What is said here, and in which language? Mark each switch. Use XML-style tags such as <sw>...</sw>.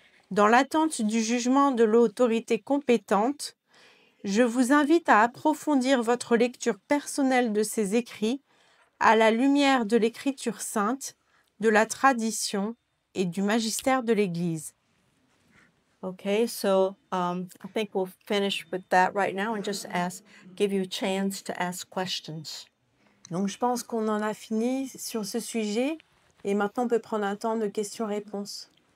<fr>Dans l'attente du jugement de l'autorité compétente, je vous invite à approfondir votre lecture personnelle de ces écrits à la lumière de l'Écriture sainte, de la tradition et du magistère de l'Église.</fr> <en>Okay, so I think we'll finish with that right now and just give you a chance to ask questions.</en> <fr>Donc je pense qu'on en a fini sur ce sujet et maintenant on peut prendre un temps de questions-réponses.</fr>